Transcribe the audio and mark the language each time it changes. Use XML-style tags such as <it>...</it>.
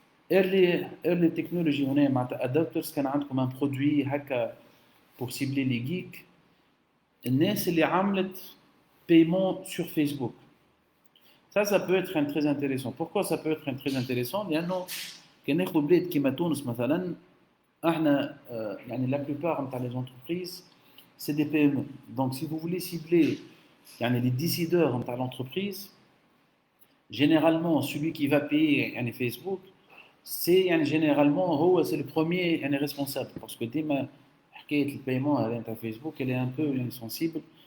<en>early technology</en> <ar>هنا معناتها</ar> <fr>adapters</fr> <ar>كان عندكم</ar> <fr>un produit هكا pour cibler les geeks.</fr> <ar>الناس اللي عملت</ar> <fr>paiement sur Facebook. ça peut être très intéressant. pourquoi ça peut être très intéressant</fr> <ar>لأنه كان ناخذ بلاد كيما تونس مثلا احنا يعني</ar> <fr>la plupart نتاع les entreprises c'est des PME. donc si vous voulez cibler يعني les décideurs نتاع l'entreprise, généralement celui qui va payer يعني Facebook c'est يعني généralement هو c'est le premier يعني responsable parce que</fr> <ar>ديما حكايه البايمون هذا نتاع</ar> <fr>Facebook elle est un peu يعني sensible.</fr>